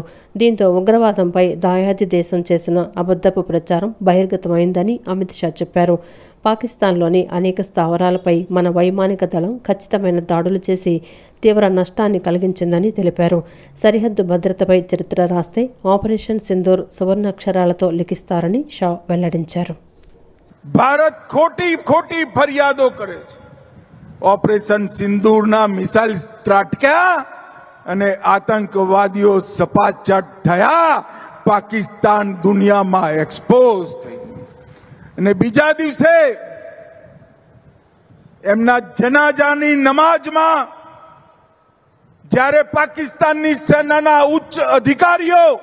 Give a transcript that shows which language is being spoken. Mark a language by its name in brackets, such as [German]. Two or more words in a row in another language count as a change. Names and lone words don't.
[Telugu] దీంతో ఉగ్రవాదంపై దాయాది దేశం చేసిన అబద్ధపు ప్రచారం బహిర్గతమైందని అమిత్ షా చెప్పారు. పాకిస్తాన్లోని అనేక స్థావరాలపై మన వైమానిక దళం ఖచ్చితమైన దాడులు చేసి తీవ్ర నష్టాన్ని కలిగించిందని తెలిపారు. సరిహద్దు భద్రతపై చరిత్ర రాస్తే ఆపరేషన్ సింధూర్ సువర్ణాక్షరాలతో లిఖిస్తారని షా వెల్లడించారు. [Gujarati] ભારત ખોટી ફરિયાદો કરે છે. ઓપરેશન સિંદૂરના મિસાઇલ ત્રાટક્યા અને આતંકવાદીઓ સપાચટ થયા. પાકિસ્તાન દુનિયામાં એક્સપોઝ થઈ અને બીજા દિવસે એમના જનાજાની નમાજમાં જ્યારે પાકિસ્તાનની સેનાના ઉચ્ચ અધિકારીઓ